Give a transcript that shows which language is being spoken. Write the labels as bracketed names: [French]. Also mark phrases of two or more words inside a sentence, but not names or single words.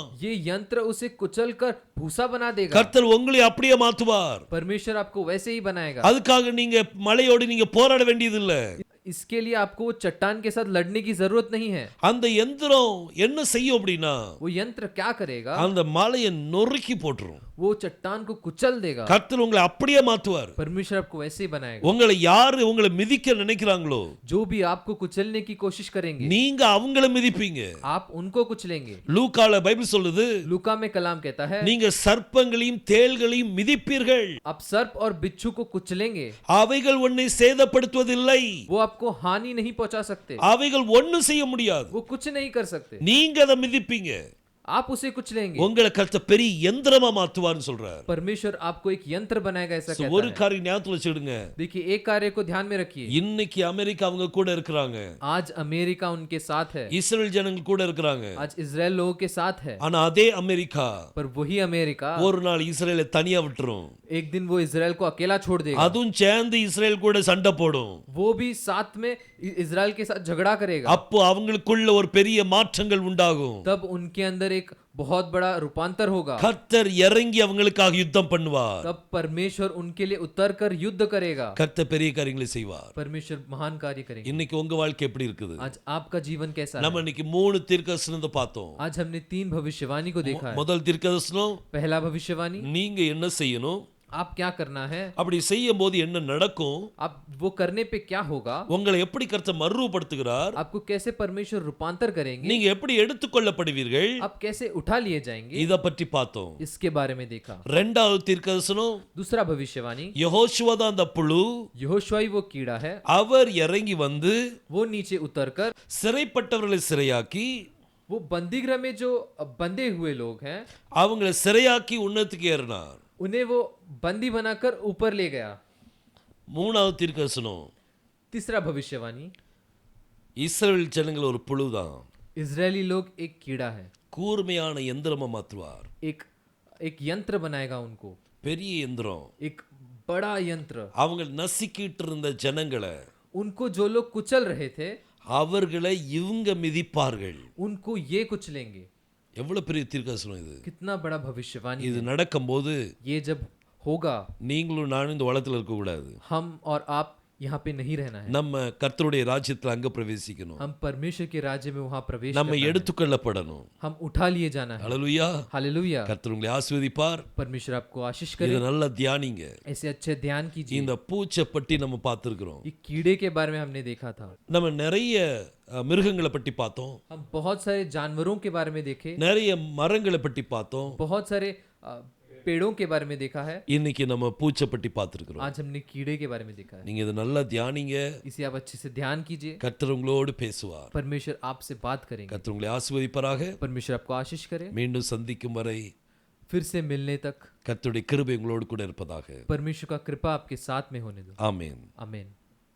[Hindi] ये यंत्र उसे कुचल कर भूसा बना देगा। [Tamil] கர்த்தர் உங்களை அப்படியே மாத்துவார். [Hindi] परमेश्वर आपको वैसे ही बनाएगा। [Tamil] அதுக்காக நீங்க மலையோடு நீங்க போராட வேண்டியது இல்ல. [Hindi] इसके लिए आपको वो चट्टान के साथ लड़ने की जरूरत नहीं है। [Tamil] அந்த எந்திரம் என்ன செய்யும் அப்படின்னா [Hindi] वो यंत्र क्या करेगा? [Tamil] அந்த மலையை நொறுக்கி போட்டுரும். [Hindi] वो चट्टान को कुचल देगा। [Tamil] கர்த்தர் உங்களை அப்படியே மாத்துவார். [Hindi] परमेश्वर आपको वैसे ही बनाएगा। [Tamil] உங்களை யாரு உங்களை மிதிக்க நினைக்கிறாங்களோ [Hindi] जो भी आपको कुचलने की कोशिश करेंगे [Tamil] நீங்க அவங்கள மிதிப்பீங்க. [Hindi] आप उनको कुचलेंगे। [Tamil] லூக்கால பைபிள் சொல்லுது, [Hindi] लूका में कलाम कहता है, [Tamil] நீங்க சர்ப்பங்களையும் தேள்களையும் மிதிப்பீர்கள், [Hindi] आप सर्प और बिच्छू को कुचलेंगे। [Tamil] அவைகள் உன்னை சேதப்படுத்துவதில்லை, [Hindi] वो आपको हानि नहीं पहुंचा सकते। [Tamil] அவைகள் ஒண்ணும் செய்ய முடியாது. [Hindi] वो कुछ नहीं कर सकते। [Tamil] நீங்க அதை மிதிப்பீங்க. [Hindi] आप उसे कुचलेंगे। [Tamil] உங்களை கர்த்தர் பெரிய யந்திரமா மாத்துவார்னு சொல்றார். [Hindi] परमेश्वर आपको एक यंत्र बनाएगा ऐसा कहता [Tamil] ஒரு [Hindi] है। [Tamil] காரியம் ஞாபகத்துல வச்சுடுங்க. [Hindi] देखिए एक कार्य को ध्यान में रखिए। [Tamil] இன்னைக்கு அமெரிக்கா அவங்க கூட இருக்கிறாங்க. [Hindi] आज अमेरिका उनके साथ है। [Tamil] இஸ்ரேல் ஜனங்கள் கூட இருக்கிறாங்க. [Hindi] आज इजराइल लोगों के साथ है। [Tamil] ஆனா அதே அமெரிக்கா [Hindi] पर वही अमेरिका [Tamil] ஒரு நாள் இஸ்ரேலை தனியா விட்டுரும். [Hindi] एक दिन वो इजराइल को अकेला छोड़ देगा। [Tamil] அதுவும் சேர்ந்து இஸ்ரேல் கூட சண்டை போடும். [Hindi] वो भी साथ में इजराइल के साथ झगड़ा करेगा। [Tamil] அப்போ அவங்களுக்குள்ள ஒரு பெரிய மாற்றங்கள் உண்டாகும். [Hindi] तब उनके अंदर एक बहुत बड़ा रूपांतर होगा। [Tamil] கர்த்தர் இறங்கி அவங்களுக்காக யுத்தம் பண்ணுவார். [Hindi] तब परमेश्वर उनके लिए उतर कर युद्ध करेगा। [Tamil] கர்த்தர் பெரிய காரியங்களை செய்வார். [Hindi] परमेश्वर महान कार्य करेंगे। [Tamil] இன்னைக்கு உங்க வாழ்க்கை எப்படி இருக்குது? [Hindi] आज आपका जीवन कैसा है? [Tamil] நம்ம இன்னைக்கு 3 தீர்க்கதரிசனத்தை பார்த்தோம். [Hindi] आज हमने 3 भविष्यवाणी को देखा है। [Tamil] முதல் தீர்க்கதரிசனம், [Hindi] पहला भविष्यवाणी, [Tamil] நீங்க என்ன செய்யணும், [Hindi] आप क्या करना है, [Tamil] அப்படி செய்யும் போது என்ன நடக்கும், [Hindi] आप वो करने पे क्या होगा, [Tamil] உங்களை எப்படி கர்த்தர் மறுரூபப்படுத்துகிறார், [Hindi] आपको कैसे परमेश्वर रूपांतर करेंगे, [Tamil] நீங்க எப்படி எடுத்துக்கொள்ளப்படுவீர்கள், [Hindi] आप कैसे उठा लिए जाएंगे, [Tamil] இத பற்றி பார்த்தோம். [Hindi] इसके बारे में देखा। [Tamil] இரண்டாவது தீர்க்கதரிசனம், [Hindi] दूसरा भविष्यवाणी, [Tamil] யெகோஷுவா தான் அந்த புழு, [Hindi] यहोशुआ वो कीड़ा है। [Tamil] அவர் இறங்கி வந்து [Hindi] वो नीचे उतरकर [Tamil] சிறைப்பட்டவர்களை சிறையாக்கி, [Hindi] वो बंदीगृह में जो बंधे हुए लोग हैं [Tamil] அவங்களை சிறையாக்கி உன்னத்துக்கு ஏறினார். [Hindi] उन्हें वो बंदी बनाकर ऊपर ले गया। [Tamil] மூணாவது தீர்க்கதரிசனம், [Hindi] तीसरा भविष्यवाणी, [Tamil] இஸ்ரவேல் ஜனங்கள் ஒரு புழுதான், [Hindi] इजरायली लोग एक कीड़ा है। [Tamil] கூர்மையான எந்திரமா மாற்றுவார். [Hindi] एक यंत्र बनाएगा उनको। [Tamil] பெரிய எந்திரம். [Hindi] एक बड़ा यंत्र। [Tamil] அவங்க நசுக்கிட்டு இருந்த ஜனங்களை [Hindi] उनको जो लोग कुचल रहे थे [Tamil] அவர்களை இவங்க மிதிப்பார்கள். [Hindi] उनको ये कुचलेंगे। [Tamil] எவ்வளவு பெரிய தீர்க்கதரிசனம் இது. [Hindi] कितना बड़ा भविष्यवाणी। [Tamil] இது நடக்கும்போது [Hindi] ये जब होगा [Tamil] நீங்களும் நானும் இந்த உலகத்துல இருக்க கூடாது. [Hindi] हम और आप यहाँ पे नहीं रहना है। [Tamil] நம்ம கர்த்தருடைய ராஜ்யத்துல அங்க பிரவேசிக்கணும். [Hindi] हम परमेश्वर के राज्य में वहाँ प्रवेश [Tamil] நம்ம [Hindi] करना है। [Tamil] எடுத்துக்கொள்ளப்படணும். [Hindi] हम उठा लिए जाना है। [Tamil] ஹல்லேலூயா. [Hindi] हालेलुया। [Tamil] கர்த்தர் உங்களை ஆசீர்வதிப்பார். [Hindi] परमेश्वर आपको आशीष [Tamil] இத [Hindi] करे। [Tamil] நல்லா தியானிங்க. [Hindi] ऐसे अच्छे ध्यान कीजिए। [Tamil] இந்த பூச்சை பற்றி நம்ம பார்த்திருக்கிறோம். [Hindi] ये कीड़े के बारे में हमने देखा था। [Tamil] நம்ம நிறைய மிருகங்களை பற்றி பார்த்தோம். [Hindi] हम बहुत सारे जानवरों के बारे में देखे, [Tamil] நிறைய மரங்களை பற்றி பார்த்தோம். [Hindi] बहुत सारे पेड़ों के बारे में देखा है। [Tamil] இன்னைக்கு நம்ம பூச்சை பற்றி பார்த்திருக்கிறோம். [Hindi] आज हमने कीड़े के बारे में देखा है। [Tamil] நீங்க இத நல்லா தியானிங்க. [Hindi] इसे आप अच्छे से ध्यान कीजिए। [Tamil] கர்த்தர் உங்களோடு பேசுவார். [Hindi] परमेश्वर आपसे बात करेंगे। [Tamil] கர்த்தர் உங்களை ஆசீர்வதிப்பாராக. [Hindi] परमेश्वर आपको आशीष करे। [Tamil] மீண்டும் சந்திக்கும் வரை [Hindi] फिर से मिलने तक [Tamil] கர்த்தருடைய கிருபை உங்களோடு கூட இருப்பதாக. [Hindi] परमेश्वर का कृपा आपके साथ में होने दो। [Tamil] ஆமென். [Hindi] आमीन।